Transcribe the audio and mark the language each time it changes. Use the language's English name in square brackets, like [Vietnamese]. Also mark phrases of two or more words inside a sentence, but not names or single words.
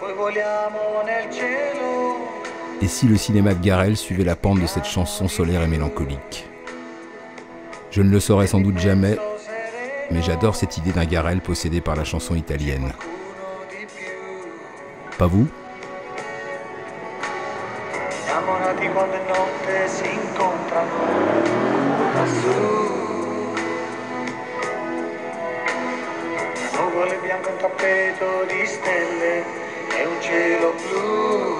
[French] Et si le cinéma de Garrel suivait la pente de cette chanson solaire et mélancolique? Je ne le saurais sans doute jamais, mais j'adore cette idée d'un Garrel possédé par la chanson italienne. Pas vous? [Italian] Nuvole bianche, un tappeto di stelle e un cielo blu.